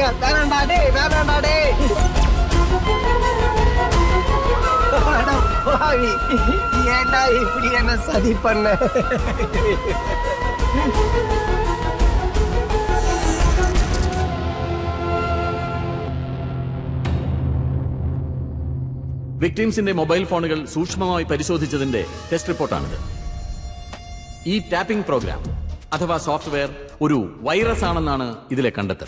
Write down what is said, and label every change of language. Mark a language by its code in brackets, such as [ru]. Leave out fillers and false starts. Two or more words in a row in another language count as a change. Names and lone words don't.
[ta] வேணாண்டா டே, வேணாண்டா டே. அட பாவி, ஏன்டா இப்படி என்ன சதி பண்ண? [ml] വിക്ടിംസിന്റെ മൊബൈൽ ഫോണുകൾ സൂക്ഷ്മമായി പരിശോധിച്ചതിന്റെ ടെസ്റ്റ് റിപ്പോർട്ടാണിത്. ഈ [en] tapping program [ml] അഥവാ സോഫ്റ്റ്വെയർ ഒരു വൈറസ് ആണെന്നാണ് ഇതിലെ കണ്ടെത്തൽ.